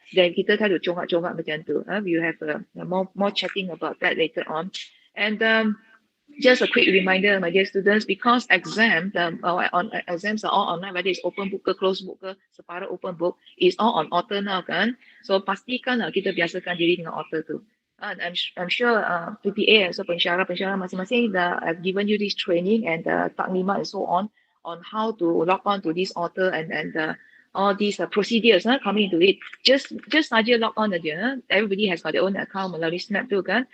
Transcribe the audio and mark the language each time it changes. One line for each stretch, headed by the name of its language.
Malay: Dan kita tak ada congak-congak macam tu.
English: We will have more chatting about that later on. And just a quick reminder, my dear students, because exams are all online, whether it's open book ke, closed book ke, separate open book, is all on author now kan.
Malay: So pastikan kita biasakan diri dengan author tu.
English: And I'm sure PPA,
Malay: so pensyarah masing-masing
English: have given you this training and taklimat and so on how to log on to this author and all these procedures coming into it. Just saja log on aja. Everybody has got their own account
Malay: melalui Snap tu kan.